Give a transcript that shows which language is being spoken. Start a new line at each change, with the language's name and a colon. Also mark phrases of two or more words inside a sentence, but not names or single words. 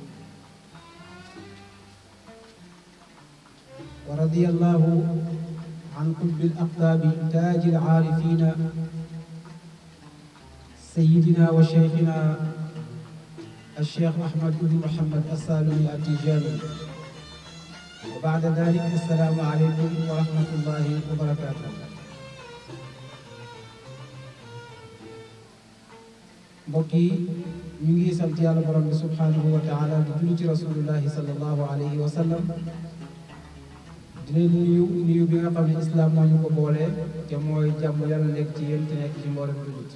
Arabic: ورضي الله عن قطب الأقطاب تاج العارفين سيدنا وشيخنا الشيخ أحمد بن محمد السالمي التيجاني. وبعد ذلك السلام عليكم ورحمة الله وبركاته.
Wolof: mbokk yi ñu ngi sant yàlla borom bi
Arabic: سبحانه وتعالى
Wolof: di julli ci rasulullahi
Arabic: صلى الله عليه وسلم.
Wolof: di leen nuyu bi nga xam ne islam moo ñu ko boole te mooy jàmm yàlla nekk ci yéen te nekk ci mboolem jullit.